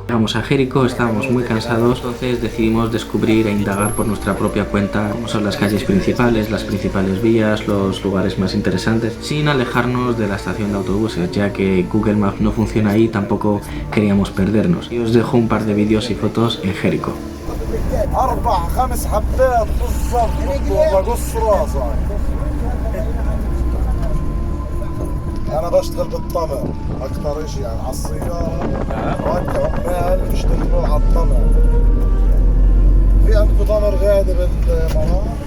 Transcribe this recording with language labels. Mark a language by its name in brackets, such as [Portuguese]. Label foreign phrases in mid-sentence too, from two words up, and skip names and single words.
[Spanish] Llegamos a Jericó, estábamos muy cansados, entonces decidimos descubrir e indagar por nuestra propia cuenta cómo son las calles principales, las principales vías, los lugares más interesantes, sin alejarnos de la estación de autobuses, ya que Google Maps no funciona ahí y tampoco queríamos perdernos. Y os dejo un par de vídeos y fotos en Jericó. [Arabic] 4 5 حبات بالضبط بقص راسك. انا بشتغل بالطمر اكثر شيء يعني على السياره وانت عمال بيشتغلوا على الطمر. في عندكم طمر غادي بالمناطق؟